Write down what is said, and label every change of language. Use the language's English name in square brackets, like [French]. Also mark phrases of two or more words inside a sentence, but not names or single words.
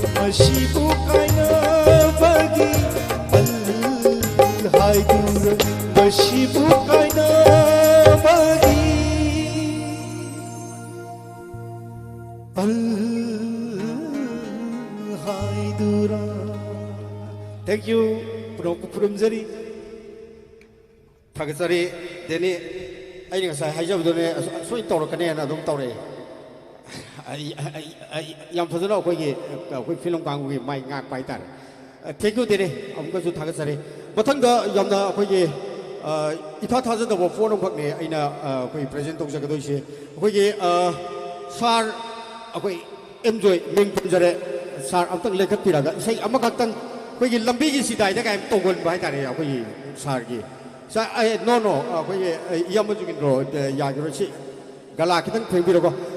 [Manipuri] ꯃꯁꯤꯕꯨ ꯀꯥꯏꯅꯥꯕꯒꯤ ꯍꯥꯏꯗꯨꯔ ꯃꯁꯤꯕꯨ ꯀꯥꯏꯅꯥꯕꯒꯤ ꯍꯥꯏꯗꯨꯔꯥ [English] thank you [Manipuri] पुरमजरी थागतरी देनी अꯩꯅ ꯉꯁꯥꯏ ꯍꯥꯏꯖꯕꯗꯨꯅꯦ ꯁꯣꯏ ꯇꯧꯔꯛꯀꯅꯦꯅ ꯑꯗꯨꯝ ꯇꯧꯔꯛꯑꯦ ꯌꯥꯝ ꯐꯖꯅ ꯑꯩꯈꯣꯏ ꯐꯤꯂꯝ ꯀꯥꯡꯕꯨꯒꯤ ꯃꯥꯏ ꯉꯥꯛꯄ ꯍꯥꯏꯇꯥꯔꯦ [English] thank you [Manipuri] ꯗꯦꯅꯤ ꯑꯃꯨꯛꯀꯁꯨ ꯊꯥꯒꯠꯆꯔꯤ ꯃꯊꯪꯗ ꯌꯥꯝꯅ ꯑꯩꯈꯣꯏꯒꯤ ꯏꯊꯥ ꯊꯥꯖꯗꯕ ꯐꯣꯟ ꯑꯃꯈꯛꯅꯦ ꯑꯩꯅ ꯑꯩꯈꯣꯏ ꯄ꯭ꯔꯖꯦꯟ ꯇꯧꯖꯒꯗꯣꯏꯁꯦ ꯑꯩꯈꯣꯏꯒꯤ ꯁꯥꯔ ꯑꯩꯈꯣꯏ ꯑꯦꯝꯖꯣꯏ ꯃꯤꯡ ꯄꯟꯖꯔꯦ ꯁꯥꯔ ꯑꯝꯇꯪ ꯂꯩꯈꯠꯄꯤꯔꯒ ꯏꯁꯩ ꯑꯃꯈꯛꯇꯪ ꯑꯩꯈꯣꯏꯒꯤ ꯂꯝꯕꯤꯒꯤ ꯁꯤꯗꯥꯏꯗ ꯀꯥꯏꯅ ꯇꯧꯒꯟꯕ ꯍꯥꯏꯇꯥꯔꯦ ꯑꯩꯈꯣꯏꯒꯤ ꯁꯥꯔꯒꯤ ꯅꯣ ꯑꯩꯈꯣꯏꯒꯤ ꯏꯌꯥꯝꯕ ꯖꯨꯒꯤꯟꯗ꯭ꯔꯣ ꯌꯥꯈꯤꯔꯣꯏ ꯁꯤ ꯒꯂꯥ ꯈꯤꯇꯪ ꯐꯦꯡꯕꯤꯔꯣꯀꯣ